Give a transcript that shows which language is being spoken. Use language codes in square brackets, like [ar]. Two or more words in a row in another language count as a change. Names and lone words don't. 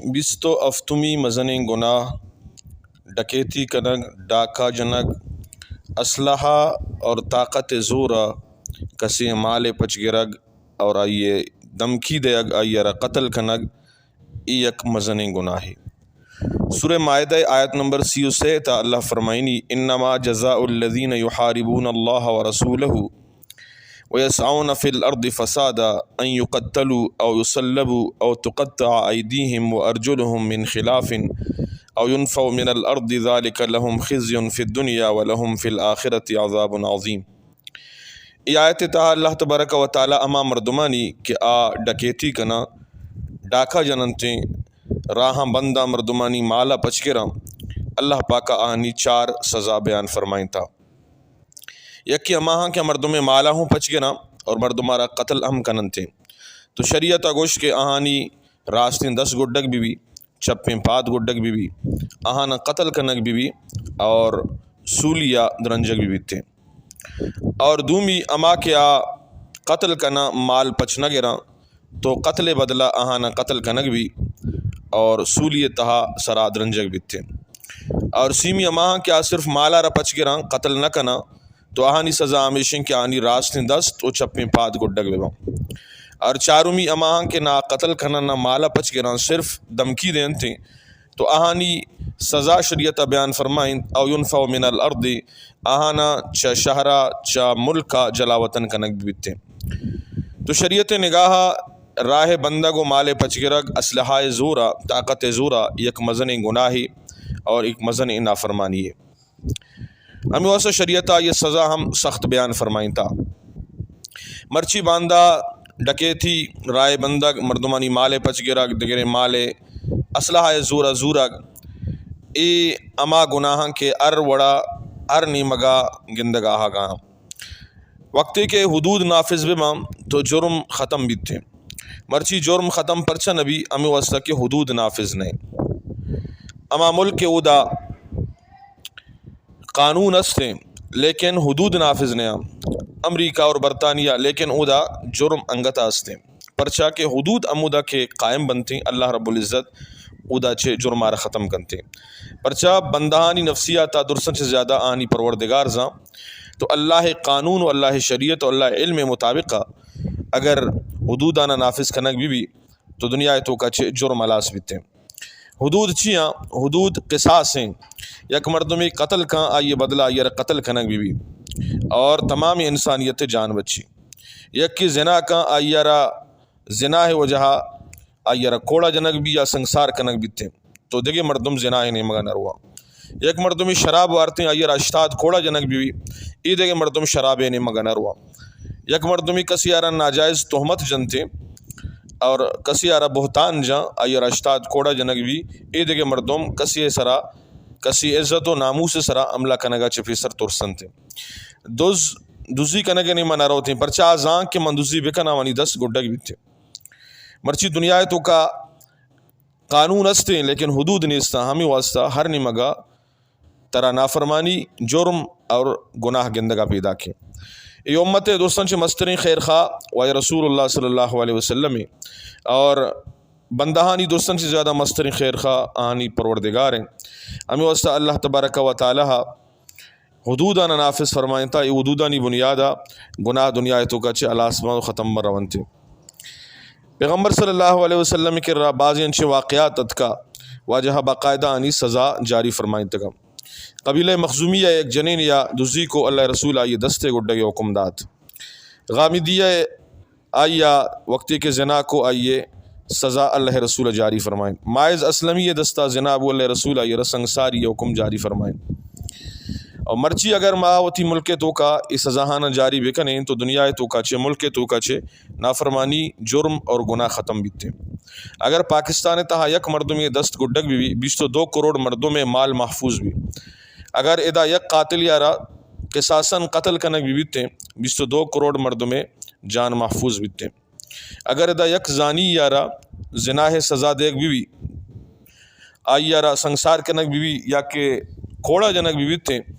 [bal] بیستو افتمی مزن گناہ، ڈکیتی کنگ، ڈاکہ جنگ، اسلحہ اور طاقت زورا کسی مال پچ گرگ اور آئیے دمکی دیگ آئیے قتل کنگ ای یک مزن گناہ ہے۔ سورہ مائدہ آیت نمبر 33 تا اللہ فرمائنی [ar] انما جزاء الذین یحاربون اللہ ورسولہ ويسعون في الأرض فسادا أن يقتلوا أو يصلبوا أو تقطع أيديهم وأرجلهم من خلاف أو ينفوا من الأرض ذلك لهم خزي في الدنيا ولهم في الآخرة عذاب عظيم۔ [bal] ای آیت تا [ar] اللہ تبارک و تعالی [bal] اما مردمانی کہ ڈکیتی کنا، ڈاکہ جننتیں، راہاں بندہ مردمانی مالا پچکراں، اللہ پاکا آنی 4 سزا بیان فرمائیں تا۔ یکی اماہاں کہ مردم مالا ہوں پچ گنا اور مردمارا قتل ہم کنن تھے تو شریعت گوش کے آہانی راستیں 10 گڈک بھی چپیں 5 گڈک بھی آہانا قتل کنک بھی اور سولیا درنجک بھی تھے، اور دومی اما کے قتل کنا مال پچ نہ گرا تو قتل بدلہ آہانا قتل کنک بھی اور سولی تہا سرا درنجک بھی تھے، اور سیمی اماہاں کیا صرف مالا را پچ گرا قتل نہ کنا تو آہانی سزا ہمیشن کہ آنی راستیں 10 تو چپیں 5 گڈک بھی، اور چارومی اماہاں کے نہ قتل کنا نہ مالا پچ گرا صرف دمکی دین تھیں تو آہانی سزا شریعت بیان فرمائیں [ar] او ینفوا من الارض [bal] آہانا چا شہرہ چا ملکا جلا وطن کنک بھی تھے۔ تو شریعت نگاہ راہ بندہ کو مال پچ گرگ، اسلحہ زورا، طاقت زورا یک مزن گناہی اور ایک مزن نافرمانی ہے۔ ہمیں واسہ شریعتہ یہ سزا ہم سخت بیان فرمائیں تا۔ مرچی باندہ ڈکیتی رائے بندہ مردمانی مالے پچ گرگ دگرے مالے اسلحہ زورا زورگ اے اما گناہاں کے وڑا نیمگا گندگاہ گاں وقتی کے حدود نافذ بما تو جرم ختم بھی تھے، مرچی جرم ختم پرچہ نبی ہمیں واسہ کے حدود نافذ نہیں۔ اما ملک کے اودا قانون استے لیکن حدود نافذ نہیں، امریکہ اور برطانیہ لیکن اودا جرم انگتا استے پرچہ کے حدود امودا کے قائم بنتے، [ar] اللہ رب العزت [bal] اودا چھے جرمار ختم کنتے، پرچہ بندہانی نفسیاتا درسن سے زیادہ آنی پروردگار زاں تو اللہ قانون و اللہ شریعت و اللہ علم مطابق اگر حدودانا نافذ کنک بھی تو دنیا تو کا چھے جرم الاس بیتے۔ حدود چیاں؟ حدود قصاص ہیں، یک مردمی قتل کان آئیے بدلہ آئیے قتل کنک بھی اور تمام انسانیت جان بچی، یک کی زنا کان آئیے زنا ہے وجہ آئیے کوڑا جنک بھی یا سنسار کنک بھی تھے تو دیکھے مردم زنا ہے نہیں مگا نروا، یک مردمی شراب وارتے آئیے اشتاد کوڑا جنک بھی ای دیکھے مردم شراب ہے نہیں مگا نروا، یک مردمی کسی آرہ ناجائز تہمت جنتے اور کسی آرہ بہتان جاں آئیے اشتاد کوڑا جنک بھی ای دیکھے مردم کسی سرا کسی عزت و ناموس سرا عملہ کنگا چپی سر ترسن تھے، دوزی کنگے نہیں منہ رو تھے پرچہ آزاں کہ من دوزی بکنا وانی 10 گڈک بھی تھے۔ مرچی دنیا تو کا قانون استے لیکن حدود نیستا، ہمیں واسطہ ہر نمگا ترا نافرمانی جرم اور گناہ گندگا پیدا کی۔ ای امت دوستان چھ مسترین خیر خواہ و رسول اللہ [ar] صلی اللہ علیہ وسلم [bal] اور بندہانی دوستان سے زیادہ مسترین خیر خواہ آنی پروردگار ہیں، ہمیں واسطہ [ar] اللہ تبارک و تعالی [bal] حدودانا نافذ فرمائیں تا ای حدودانی بنیادہ گناہ دنیا تو کا چھے الاسمان ختم مرون تھے۔ پیغمبر [ar] صلی اللہ علیہ وسلم [bal] کے بعضی انچے واقعات اتکا واجہ باقاعدہ آنی سزا جاری فرمائیں تکا۔ قبیلہ مخزومیہ ایک جنین یا دزی کو اللہ رسول آئیے 10 گڈے حکم دات، غامدیہ آئیہ وقتی کے زنا کو آئیے سزا اللہ رسول جاری فرمائیں، مائز اسلمی دستہ زنا ابو اللہ رسول آئیے رسنگساری حکم جاری فرمائیں، اور مرچی اگر ماوتی ملک تو کا اس سزاہانہ جاری بکنیں تو دنیا تو کا چھے ملک تو کا چھے نافرمانی جرم اور گناہ ختم بیتے۔ اگر پاکستان تہا یک مردم یہ 10 گڈک بھی 22 کروڑ مردوں میں مال محفوظ بھی، اگر ادا یک قاتل یارا قصاصاً قتل کنک بھی بیتے 22 کروڑ مردوں میں جان محفوظ بیتے، اگر ادا یک زانی یارا زناہ سزا دیکھ بھی آئی یارا سنسار کنک بھی یا کہ کوڑا جنک بھی بیتے